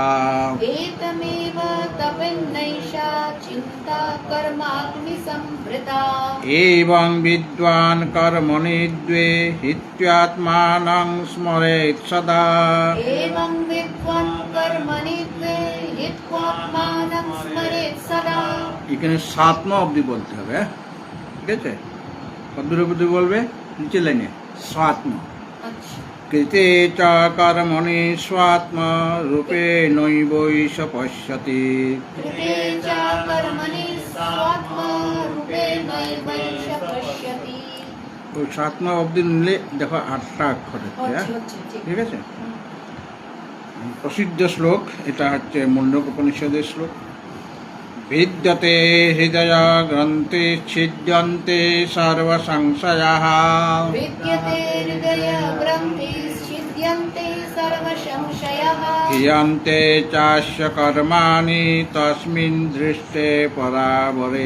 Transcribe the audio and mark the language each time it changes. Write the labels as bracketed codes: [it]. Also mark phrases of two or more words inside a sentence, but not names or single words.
[sa] एतमेव तपेन्नैषा चिन्ता कर्माग्निसंभृता। एवं विद्वान् कर्मणि द्वे हित्वात्मानं स्मरेत् सदा। एवं विद्वान् कर्मणि द्वे हित्वात्मानं स्मरेत् सदा। [bn] এখানে 7 অবধি বলতে হবে, ঠিক আছে? কতদূর অবধি বলবে? নিচে লাইনে 7। [sa] कृते च कर्मणि स्वात्म रूपे नैवैष पश्यति। कृते च कर्मणि स्वात्म रूपे नैवैष पश्यति। [bn] तो 7 অবধি নিলে দেখো 8টা অক্ষর হচ্ছে, ঠিক আছে? প্রসিদ্ধ শ্লোক এটা হচ্ছে মুন্ডক উপনিষদের শ্লোক। [sa] विद्यते हृदय ग्रन्थे छिद्यन्ते सर्व संशयाः। विद्यते हृदय ग्रन्थे छिद्यन्ते सर्व संशयाः। संशयः क्रियन्ते चास्य कर्माणि तस्मिन् दृष्टे परावरे